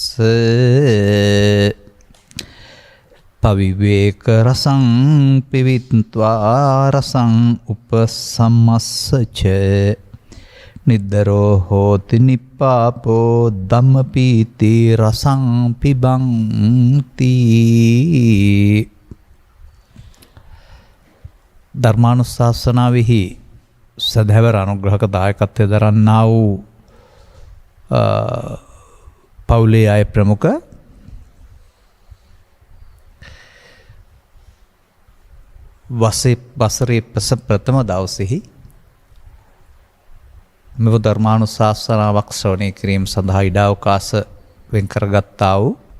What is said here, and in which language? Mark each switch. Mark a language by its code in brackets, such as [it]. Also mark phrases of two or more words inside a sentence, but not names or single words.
[pi] පවිවේක රසං පිවිත්වා රසං උපසම්මස්සච නිද්දරෝ හෝති නිපාපෝ ධම්මපීති රසං පිබන්ති. [si] ධර්මානුශාසනාවෙහි සදහැවර අනුග්‍රහක දායකත්වය දරන්නා වූ පවුලේ අය ප්‍රමුඛ වසරේ ප්‍රථම දවසෙහි මෙව ධර්මානුශාසනාවක් ශ්‍රවණය කිරීම සඳහා ඉඩාවකාශ වෙන් කරගත්තා වූ